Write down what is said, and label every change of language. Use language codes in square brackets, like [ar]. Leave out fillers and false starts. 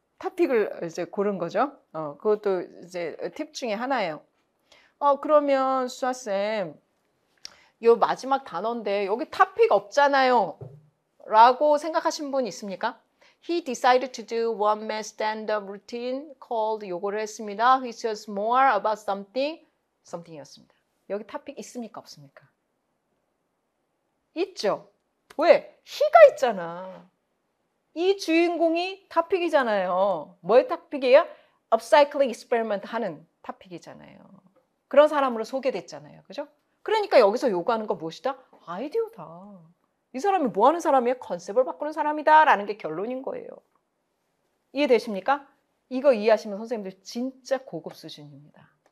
[ko] 토픽을 이제 고른 거죠. 그것도 이제 팁 중에 하나예요. 그러면 수아쌤, 요 마지막 단어인데 여기 topic 없잖아요. 라고 생각하신 분 있습니까? [en] He decided to do one man stand-up routine called [ko] 요거를 했습니다. [en] He says more about something이었습니다. [ko] 여기 topic 있습니까? 없습니까? 있죠. 왜? he가 있잖아. 이 주인공이 topic이잖아요. 뭐의 topic이에요? upcycling experiment 하는 topic이잖아요. 그런 사람으로 소개됐잖아요. 그죠? 그러니까 여기서 요구하는 건 무엇이다? 아이디어다. 이 사람이 뭐 하는 사람이에요? 컨셉을 바꾸는 사람이다 라는 게 결론인 거예요. 이해되십니까? 이거 이해하시면 선생님들 진짜 고급 수준입니다.